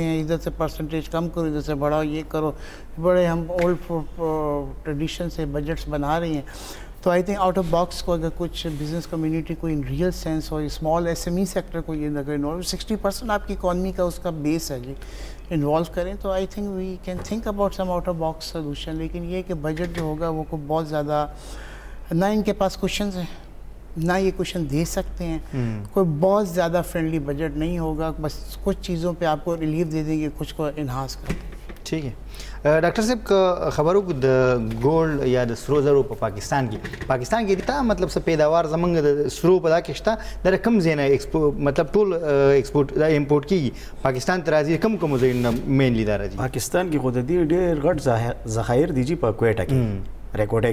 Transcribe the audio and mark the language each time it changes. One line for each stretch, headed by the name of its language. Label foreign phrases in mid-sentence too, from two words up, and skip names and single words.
Urdu: ہیں ادھر سے پرسنٹیج کم کرو ادھر سے بڑھاؤ یہ کرو بڑے ہم
English: old tradition
Urdu: سے بجٹس بنا رہے ہیں تو
English: I think out of box
Urdu: کو اگر کچھ بزنس کمیونٹی کو
English: in real sense
Urdu: ہو
English: small SME sector
Urdu: کو یہ اگر 60% آپ کی اکانومی کا اس کا بیس ہے جی انوالو کریں تو
English: I think we can think about some out of box solution
Urdu: لیکن یہ کہ بجٹ جو ہوگا وہ کوئی بہت زیادہ نہ ان کے پاس کوشچنز ہیں نہ یہ کوشچن دے سکتے ہیں کوئی بہت زیادہ
English: friendly budget
Urdu: نہیں ہوگا بس کچھ چیزوں پہ آپ کو ریلیف دے دیں گے کچھ کو انہانس کر دیں گے ٹھیک ہے
Pashto: ډاکټر صاحب خبرو د ګولډ یا د سرو زرو په پاکستان کې تا مطلب څه پیداوار زمونږ د سرو په دا کې شته د کم ځای نه مطلب ټول ایکسپورټ دا امپورټ کیږي پاکستان ته راځي کم ځایونه مینلی دا راځي پاکستان کې خو د دې ډېر غټ ذخایر دي جی په کویټه کې ریکورډک